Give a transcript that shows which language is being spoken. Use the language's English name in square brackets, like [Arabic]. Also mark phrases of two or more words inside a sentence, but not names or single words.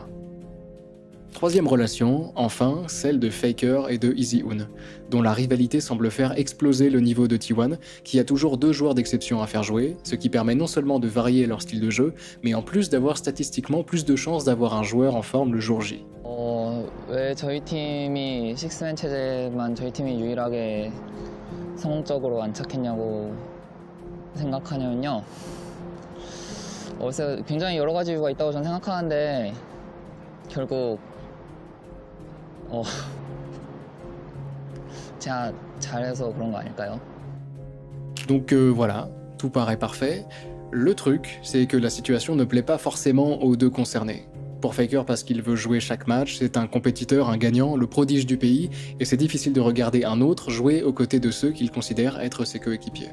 [French] Troisième relation, enfin, celle de Faker et de EasyOon, dont la rivalité semble faire exploser le niveau de T1, qui a toujours 2 joueurs d'exception à faire jouer, ce qui permet non seulement de varier leur style de jeu, mais en plus d'avoir statistiquement plus de chances d'avoir un joueur en forme le jour J. [Korean] 왜 저희 팀이 식스맨 체제만 저희 팀이 유일하게 성공적으로 안착했냐고 생각하냐면요. 그래서 굉장히 여러 가지 이유가 있다고 저는 생각하는데 결국 제가 잘해서 그런 거 아닐까요? [French] Donc voilà, Tout paraît parfait. Le truc, c'est que la situation ne plaît pas forcément aux deux concernés. Pour Faker parce qu'il veut jouer chaque match, c'est un compétiteur, un gagnant, le prodige du pays, et c'est difficile de regarder un autre jouer aux côtés de ceux qu'il considère être ses coéquipiers.